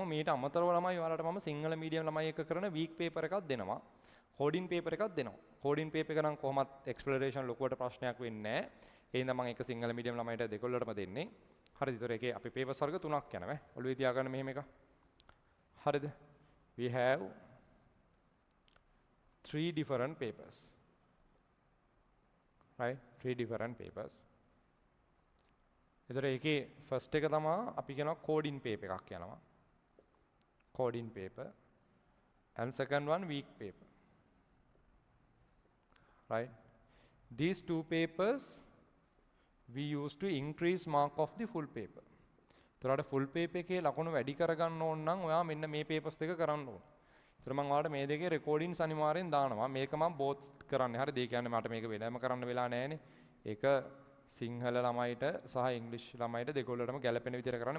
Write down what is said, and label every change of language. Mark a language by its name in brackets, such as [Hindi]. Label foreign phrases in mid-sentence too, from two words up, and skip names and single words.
[Sinhala] මීට අමතරව ළමයි ඔයාලට මම සිංහල මීඩියම් ළමයි එක කරන [English] week paper [Sinhala] එකක් දෙනවා. [English] coding paper [Sinhala] එකක් දෙනවා. [English] coding paper [Sinhala] එක නම් කොහොමත් exploration ලොකුවට ප්‍රශ්නයක් වෙන්නේ නැහැ. ඒ හින්දා මම එක සිංහල මීඩියම් ළමයිට දෙකොල්ලටම දෙන්නේ. හරිද? ඒතර ඒකේ අපි papers වර්ග 3ක් යනවා. ඔළුවේ තියාගන්න මෙහෙම එක. හරිද? [English] We have 3 different papers. Right? 3 different papers. [Sinhala] ඒතර ඒකේ first එක තමයි අපි කියනවා [English] coding paper [Sinhala] එකක් යනවා. [English] coding paper and second one week paper. Right? These two papers we use to increase mark of the full paper. [Sinhala] ඒතරට [English] full paper [Sinhala] එකේ ලකුණු වැඩි කරගන්න ඕන නම් ඔයා මෙන්න මේ papers දෙක කරන්න ඕන. ඒතර මම ඔයාලට මේ දෙකේ recordings අනිවාර්යෙන් දානවා. මේක මම both කරන්නේ. හරිද? ඒ කියන්නේ මට මේක වෙනම කරන්න වෙලා නැහැනේ. ඒක සිංහල ළමයිට සහ ඉංග්‍රීසි ළමයිට දෙකොල්ලටම ගැලපෙන විදිහට කරන්නේ.